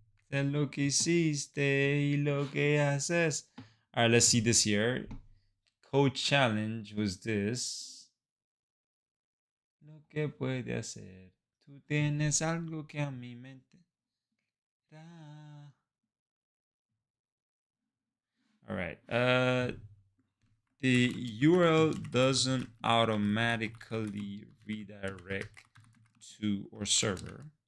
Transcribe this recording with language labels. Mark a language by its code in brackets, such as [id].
[es] Sé lo que hiciste y lo que haces. [en] All right, let's see this here. Code challenge was this. [es] Lo que puede hacer. Tú tienes algo que a mi mente da. [en] All right. The URL doesn't automatically redirect to or server.